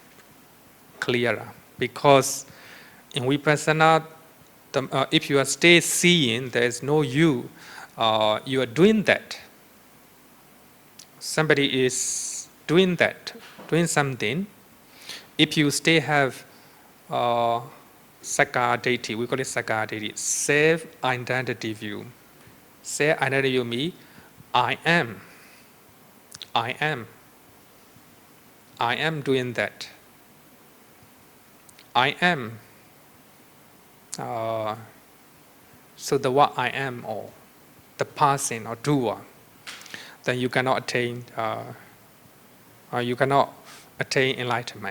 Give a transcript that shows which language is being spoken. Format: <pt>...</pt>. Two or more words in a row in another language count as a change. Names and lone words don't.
<en>Because in vipassana, if you are still seeing there is no you, you are doing that. Somebody is doing that, doing something. If you still have</en> <pi>sakkaya ditthi,</pi> <en>we call it</en> <pi>sakkaya ditthi,</pi> <en>self-identity view. Self-identity view means I am doing that. I am so the what I am or the person or doer, then you cannot attain enlightenment.</en>